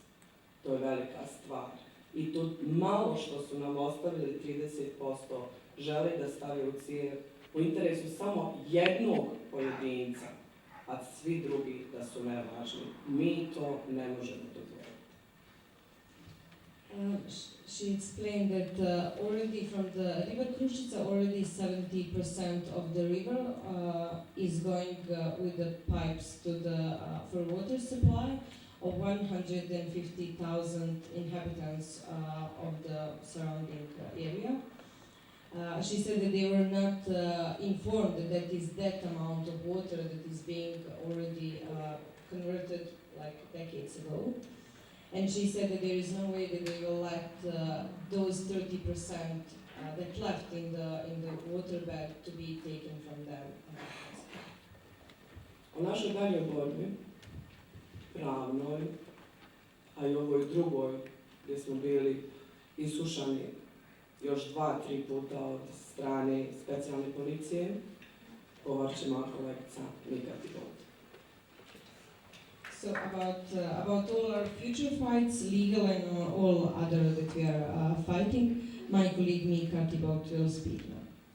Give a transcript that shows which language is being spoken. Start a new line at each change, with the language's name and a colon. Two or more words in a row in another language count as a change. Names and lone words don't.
Bosnian: To je velika stvar. I to malo što su nam ostavili 30% žele da stave u cijev u interesu samo jednog pojedinca, a svi drugi da su nevažni. Mi to ne možemo dozvoliti.
English: She explained that already from the river Krušica, already 70% of the river is going with the pipes to the for water supply of 150,000 inhabitants of the surrounding area. She said that they were not informed that is that amount of water that is being already converted like decades ago. And she said that there is no way that they will let those 30% that left in the waterbed to be taken from them.
Bosnian: U našoj daljoj borbi, pravnoj, a i ovoj drugoj, gdje smo bili isušani još 2-3 puta od strane specijalne policije, govorit će moja kolegica Mika Tibot.
English: So about all our future fights, legal and all other that we are fighting, my colleague Mika Tibot will speak now.